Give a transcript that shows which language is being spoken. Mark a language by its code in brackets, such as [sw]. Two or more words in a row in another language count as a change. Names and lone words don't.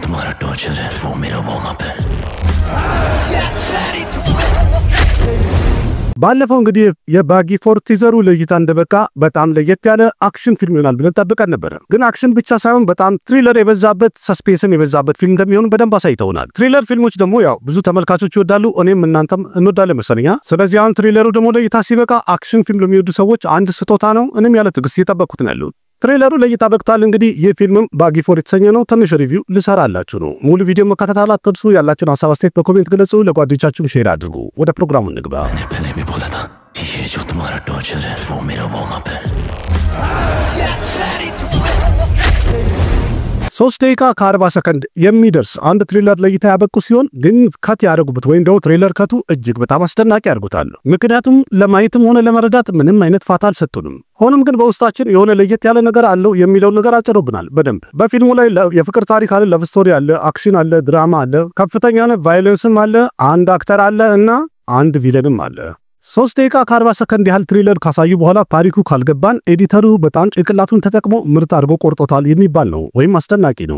[hi] तुम्हारा टॉर्चर है वो मेरा [en] warm up [hi] है [am] ባለፈው እንግዲህ የባጊ ፎር ቲዘሩ ለይታ እንደበቃ በጣም ለየት ያለ [en] action film [am] ይሆናል ብለን ተጠብቀን ነበር። ግን አክሽን ብቻ ሳይሆን በጣም ትሪለር የበዛበት ሰስፔንስም የበዛበት ፊልም እንደሚሆን በደንብ አሳይተውናል። ትሪለር ፊልሞች ደግሞ ያው ብዙ ተመልካቾች ይወዳሉ፣ እኔም እናንተም እንወዳለን መሰለኛ። ስለዚህ አሁን ትሪለሩ ደግሞ ለይታ ሲበቃ [en] action film [am] ለሚወዱ ሰዎች አንድ ስጦታ ነው። እኔም ያለ ትግስት እየጠበቅኩት ነው ያለው። ትሬለሩ ለይታ በቅቷል። እንግዲህ የፊልምም ባጊ ፎር የተሰኘ ነው። ትንሽ ሪቪው ልሰራላችሁ ነው። ሙሉ ቪዲዮ መከታተል አትርሱ። ያላችሁን ሐሳብ አስተያየት በኮሜንት ግለጹ። ለጓደኞቻችሁም ሼር አድርጉ። ወደ ፕሮግራሙ እንግባ። [hi] मैंने पहले भी बोला था ये जो तुम्हारा टॉर्चर है वो मेरा [en] warm up [hi] है [am] 3 ደቂቃ ከ40 ሰከንድ የሚደርስ አንድ ትሬለር ለይታ ያበቁ ሲሆን ግን ከት ያደርጉበት ወይም ደግሞ ትሬለር ከቱ እጅግ በጣም አስደናቂ ያርጉታል። ምክንያቱም ለማየትም ሆነ ለመረዳት ምንም አይነት ፋታ አልሰጡንም። ሆኖም ግን በውስጣችን የሆነ ለየት ያለ ነገር አለው የሚለው ነገር አጭሮብናል በደንብ። በፊልሙ ላይ የፍቅር ታሪክ አለ፣ [en] love story [am] አለ፣ አክሽን አለ፣ ድራማ አለ፣ ከፍተኛ የሆነ ቫዮለንስም አለ፣ አንድ አክተር አለ እና አንድ ቪለንም አለ። 3 ደቂቃ ከ40 ሰከንድ ያህል ትሬለር ካሳዩ በኋላ ታሪኩ ካልገባን ኤዲተሩ በጣም ጭንቅላቱን ተጠቅሞ ምርጥ አድርጎ ቆርጦታል የሚባል ነው ወይም አስደናቂ ነው።